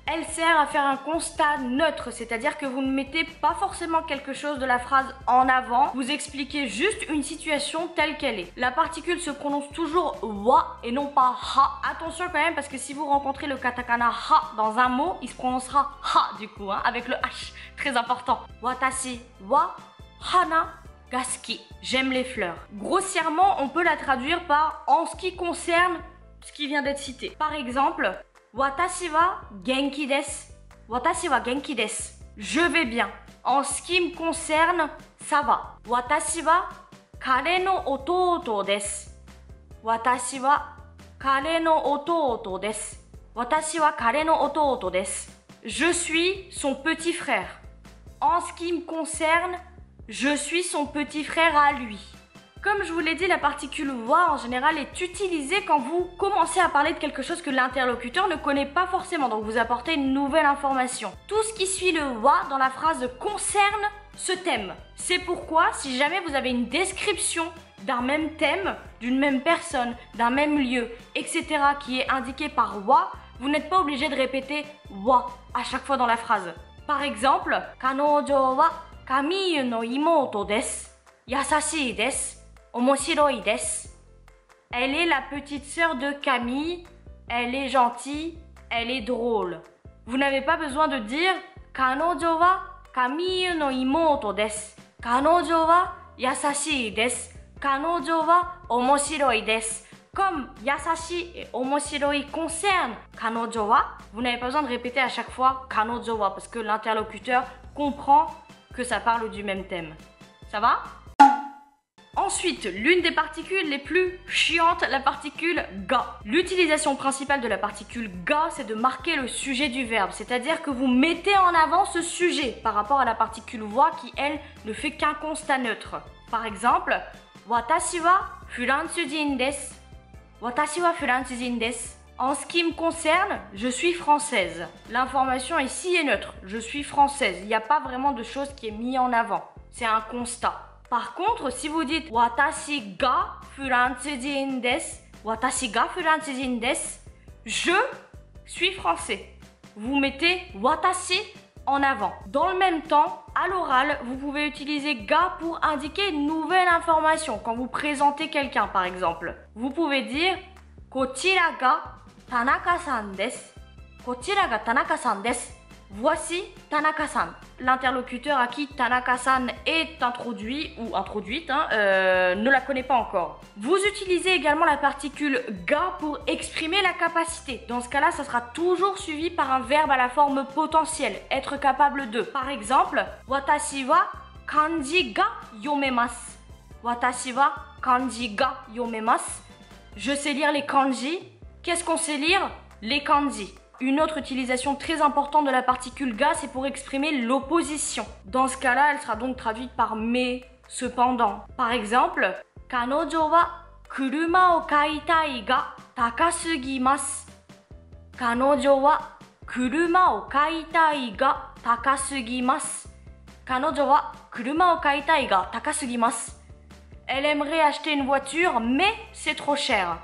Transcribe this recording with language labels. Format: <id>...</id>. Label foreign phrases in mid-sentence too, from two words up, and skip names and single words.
<fr>Elle sert à faire un constat neutre, c'est-à-dire que vous ne mettez pas forcément quelque chose de la phrase en avant, vous expliquez juste une situation telle qu'elle est. La particule se prononce toujours wa et non pas ha. Attention quand même, parce que si vous rencontrez le katakana ha dans un mot, il se prononcera ha du coup, hein, avec le h. Très important.</fr> <ja>私は花が好き.</ja> <fr>J'aime les fleurs. Grossièrement, on peut la traduire par en ce qui concerne ce qui vient d'être cité. Par exemple,</fr> <ja>私は元気です. 私は元気です.</ja> <fr>Je vais bien. En ce qui me concerne, ça va.</fr> <ja>私は彼の弟です. 私は彼の弟です. 私は彼の弟です.</ja> <fr>Je suis son petit frère. En ce qui me concerne, je suis son petit frère à lui. Comme je vous l'ai dit, la particule wa en général est utilisée quand vous commencez à parler de quelque chose que l'interlocuteur ne connaît pas forcément, donc vous apportez une nouvelle information. Tout ce qui suit le wa dans la phrase concerne ce thème. C'est pourquoi, si jamais vous avez une description d'un même thème, d'une même personne, d'un même lieu, etc. qui est indiqué par wa, vous n'êtes pas obligé de répéter wa à chaque fois dans la phrase. Par exemple,</fr> <ja>彼女はカミーユの妹です. 優しいです。面白いです.</ja> <fr>Elle est la petite sœur de Camille. Elle est gentille. Elle est drôle. Vous n'avez pas besoin de dire</fr> <ja>彼女はカミーユの妹です. 彼女は優しいです。彼女は面白いです.</ja> <fr>Comme yasashi et omoshiroi concernent</fr> <ja>彼女は,</ja> <fr>vous n'avez pas besoin de répéter à chaque fois</fr> <ja>彼女は</ja> <fr>parce que l'interlocuteur comprend que ça parle du même thème. Ça va? Ensuite, l'une des particules les plus chiantes, la particule ga. L'utilisation principale de la particule ga, c'est de marquer le sujet du verbe, c'est-à-dire que vous mettez en avant ce sujet par rapport à la particule wa qui, elle, ne fait qu'un constat neutre. Par exemple,</fr> <ja>私はフランス人です. 私はフランス人です.</ja> <fr>En ce qui me concerne, je suis française. L'information ici est neutre. Je suis française. Il n'y a pas vraiment de chose qui est mise en avant. C'est un constat. Par contre, si vous dites</fr> <ja>私がフランス人です. 私がフランス人です.</ja> <fr>Je suis français. Vous mettez watashi en avant. Dans le même temps, à l'oral, vous pouvez utiliser ga pour indiquer une nouvelle information. Quand vous présentez quelqu'un, par exemple, vous pouvez dire</fr> <ja>こちらが田中さんです. こちらが田中さんです. Voici Tanaka-san.</ja> <fr>L'interlocuteur à qui Tanaka-san est introduit ou introduite ne la connaît pas encore. Vous utilisez également la particule ga pour exprimer la capacité. Dans ce cas-là, ça sera toujours suivi par un verbe à la forme potentielle, être capable de. Par exemple,</fr> <ja>私は漢字が読めます. 私は漢字が読めます.</ja> <fr>Je sais lire les kanji. Qu'est-ce qu'on sait lire? Les kanji. Une autre utilisation très importante de la particule ga, c'est pour exprimer l'opposition. Dans ce cas-là, elle sera donc traduite par mais, cependant. Par exemple,</fr> <ja>彼女は車を買いたいが高すぎます. 彼女は車を買いたいが高すぎます. 彼女は車を買いたいが高すぎます.</ja> <fr>Elle aimerait acheter une voiture, mais c'est trop cher.</fr>